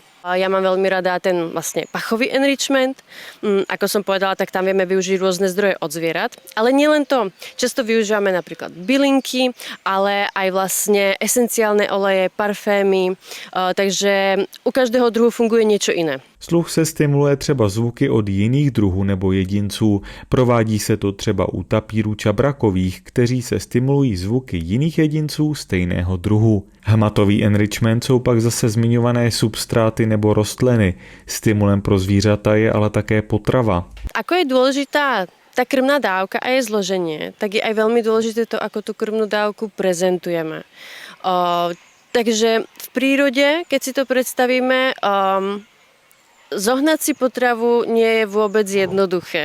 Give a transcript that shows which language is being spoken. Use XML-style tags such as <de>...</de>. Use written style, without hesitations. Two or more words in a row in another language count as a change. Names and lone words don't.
<sk>Ja mám veľmi rada ten vlastne pachový enrichment. Ako som povedala, tak tam vieme využiť rôzne zdroje od zvierat. Ale nielen to. Často využívame napríklad bylinky, ale aj vlastne esenciálne oleje, parfémy. Takže u každého druhu funguje niečo iné.</sk> <cs>Sluch se stimuluje třeba zvuky od jiných druhů nebo jedinců. Provádí se to třeba u tapírů čabrakových, kteří se stimulují zvuky jiných jedinců stejného druhu. Hmatový enrichment jsou pak zase zmiňované substráty nebo rostliny. Stimulem pro zvířata je ale také potrava.</cs> <sk>Ako je dôležitá tá krmná dávka a jej zloženie, tak je aj veľmi dôležité to, ako tú krmnú dávku prezentujeme. Takže v prírode, keď si to predstavíme, zohnať si potravu nie je vôbec jednoduché.</sk>